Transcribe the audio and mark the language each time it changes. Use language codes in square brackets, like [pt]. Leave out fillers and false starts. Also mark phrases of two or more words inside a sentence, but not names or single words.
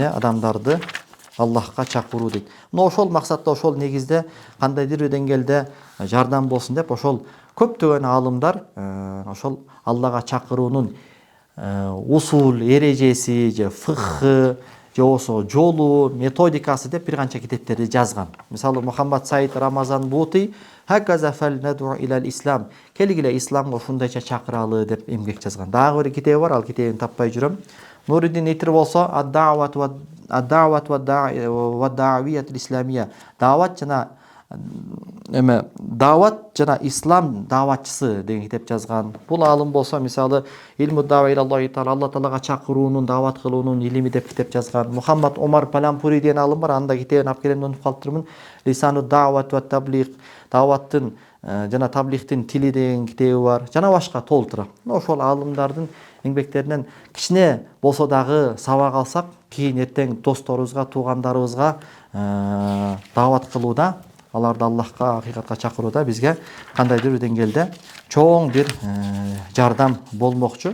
[ky] Адамдарды Аллахка чакыруу дейт. Мына ошол максатта, ошол негизде кандайдыр бир деңгээлде жардам болсун деп ошол көптөгөн аалымдар ошол Аллага чакыруунун усул, эрежеси же фыхы же болбосо жолу, методикасы деп бир канча китептерди жазган. Мисалы Мухаммад Саид Рамазан Бути [ar] هكذا فلندعو إلى الإسلام. [ky] Келгиле исламга ушундайча чакыралы деп эмгек жазган. Дагы бир китеби бар, ал китебин таппай жүрөм. Нуруддин Итир болсо [ar] الدعوة والداعية الإسلامية. [ky] Дават жана ислам даватчысы деген китеп жазган. Бул аалым болсо мисалы [ar] علم الدعوة إلى الله تعالى, [ky] Алла таалага чакыруунун, дават кылуунун илими деп китеп жазган. Мухаммад Омар Палампури деген аалым бар, анда китебин алып келем деп калыптырмын. [ar] لسان الدعوة والتبليغ, [ky] даваттын жана таблигтин тили деген китеби бар. Жана башка толтура. Ошол аалымдардын эмгектеринен кичине болсо дагы сабак алсак, кийин эртең досторубузга, туугандарыбызга дават кылууда, аларды Аллахка, акыйкатка чакырууда бизге кандайдыр бир деңгээлде чоң бир жардам болмокчу.